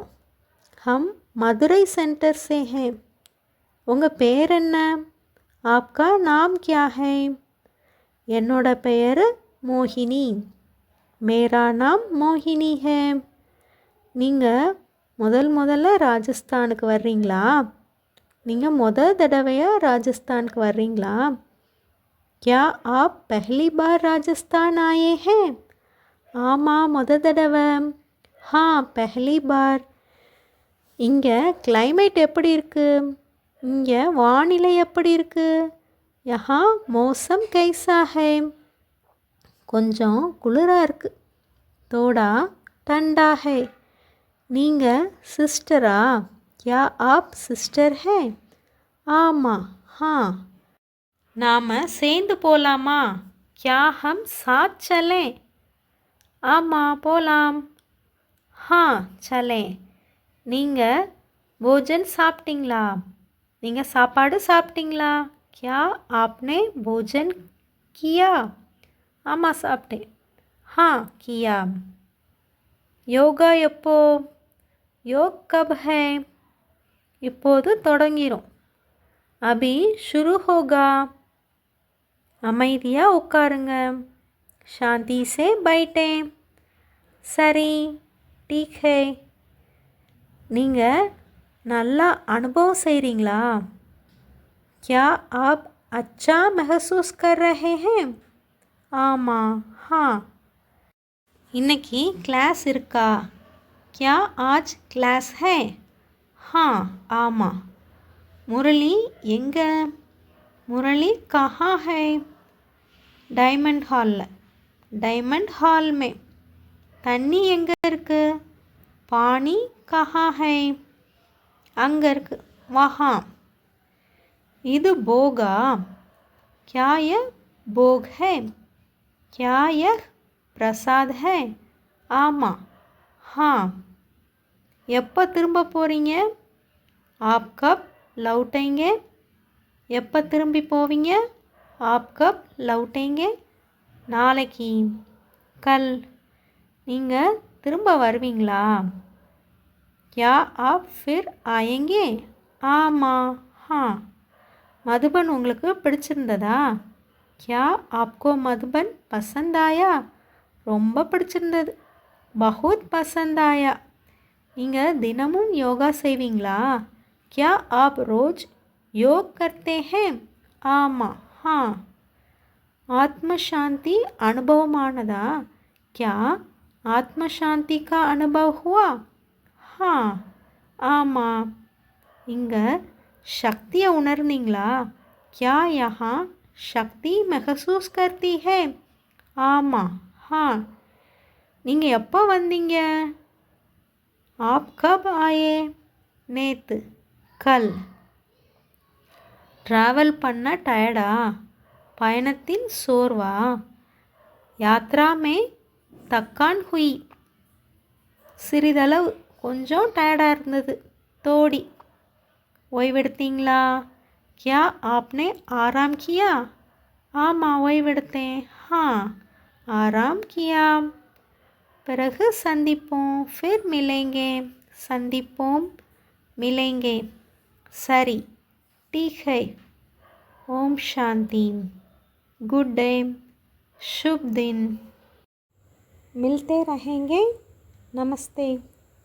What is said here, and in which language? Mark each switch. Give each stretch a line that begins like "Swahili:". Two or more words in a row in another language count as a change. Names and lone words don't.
Hindi: हम मदुरई सेंटर से हैं.
Tamil: உங்கள் பேர் என்ன?
Hindi: आपका नाम क्या है?
Tamil: என்னோட பெயர் மோகினி.
Hindi: मेरा नाम மோகினி है.
Tamil: நீங்கள் முதல்ல ராஜஸ்தானுக்கு வர்றீங்களா? நீங்கள் தடவையாக ராஜஸ்தானுக்கு வர்றீங்களா?
Hindi: क्या आप पहली बार राजस्थान आए हैं?
Tamil: ஆமாம், தடவை.
Hindi: हाँ पहली बार.
Tamil: இங்கே கிளைமேட் எப்படி இருக்குது? இங்கே வானிலை எப்படி இருக்குது?
Hindi: यहाँ मौसम कैसा है.
Tamil: கொஞ்சம் குளிராக இருக்குது.
Hindi: थोड़ा ठंडा है.
Tamil: நீங்கள் சிஸ்டரா?
Hindi: या आप सिस्टर है?
Tamil: ஆமாம். हाँ நாம் சேர்ந்து போகலாமா?
Hindi: क्या हम साथ चलें?
Tamil: ஆமாம் போகலாம்.
Hindi: हाँ चलें.
Tamil: நீங்கள் भोजन சாப்பிட்டீங்களா? நீங்கள் சாப்பாடு சாப்பிட்டீங்களா?
Hindi: क्या आपने भोजन किया?
Tamil: ஆமாம் சாப்பிட்டேன்.
Hindi: हाँ किया.
Tamil: யோகா எப்போ?
Hindi: யோக் கப் है?
Tamil: இப்போது தொடங்கிரும்.
Hindi: अभी शुरू होगा.
Tamil: அமைதியாக உட்காருங்க.
Hindi: शांति से बैठें. சரி ठीक है.
Tamil: நீங்கள் நல்லா அனுபவம் செய்கிறீங்களா?
Hindi: क्या आप अच्छा महसूस कर रहे हैं?
Tamil: ஆமாம். हाँ. இன்னைக்கு கிளாஸ் இருக்கா?
Hindi: क्या आज क्लास है? हाँ ஆமாம். முரளி எங்கே? முரளி कहाँ है?
Tamil: டைமண்ட் ஹாலில். டைமண்ட் ஹால் में. தண்ணி எங்கே இருக்குது?
Hindi: पानी कहाँ है?
Tamil: அங்கே இருக்குது. वहाँ. இது போகா?
Hindi: क्या यह भोग है? क्या यह प्रसाद है?
Tamil: ஆமாம். हाँ. எப்போ திரும்ப போகிறீங்க?
Hindi: आप कब लौटेंगे?
Tamil: எப்போ திரும்பி போவீங்க?
Hindi: आप कब लौटेंगे?
Tamil: நாளைக்கு. கல். நீங்கள் திரும்ப வருவீங்களா?
Hindi: क्या आप फिर आएंगे?
Tamil: ஆமாம். हाँ. மதுபன் உங்களுக்கு பிடிச்சிருந்ததா?
Hindi: क्या आपको मधुबन पसंद आया?
Tamil: ரொம்ப பிடிச்சிருந்தது.
Hindi: बहुत पसंद आया.
Tamil: நீங்கள் தினமும் யோகா செய்வீங்களா?
Hindi: क्या आप रोज़ योग करते हैं?
Tamil: ஆமாம். हाँ. ஆத்ம சாந்தி அனுபவமானதா?
Hindi: क्या आत्म शांति का अनुभव हुआ?
Tamil: हाँ ஆமாம். இங்கே சக்தியை உணர்ந்தீங்களா?
Hindi: क्या यहाँ शक्ति महसूस करती है?
Tamil: ஆமாம். हाँ. நீங்கள் எப்போ வந்தீங்க?
Hindi: आप कब आए?
Tamil: நேத்து. கல். ட்ராவல் பண்ண டயர்டா? பயணத்தின் சோர்வா?
Hindi: यात्रा में थकान हुई.
Tamil: சிறிதளவு கொஞ்சம் டயர்டாக இருந்தது. தோடி. ஓய்வெடுத்தீங்களா?
Hindi: क्या आपने आराम किया?
Tamil: ஆமாம் ஓய்வெடுத்தேன்.
Hindi: हाँ ஆராம் किया.
Tamil: பிறகு சந்திப்போம்.
Hindi: फिर मिलेंगे.
Tamil: சந்திப்போம். मिलेंगे. சரி.
Hindi: ठीक है. ओम शांति.
English: good day.
Hindi: शुभ दिन. मिलते रहेंगे. नमस्ते.